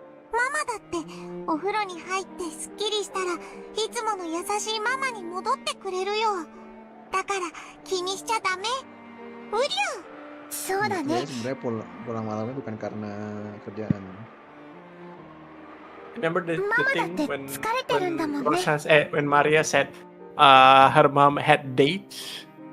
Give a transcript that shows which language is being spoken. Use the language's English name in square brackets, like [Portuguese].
[Japanese] ママだってお風呂に入ってすっきりしたらいつもの優しいママに戻ってくれるよ。だから気にしちゃダメ。ウリュウ。そうだね。 [Indonesian] Sebenarnya pulang malamnya bukan karena kerjaan. [English] Remember the thing when Rosa when Maria said her mom had dates?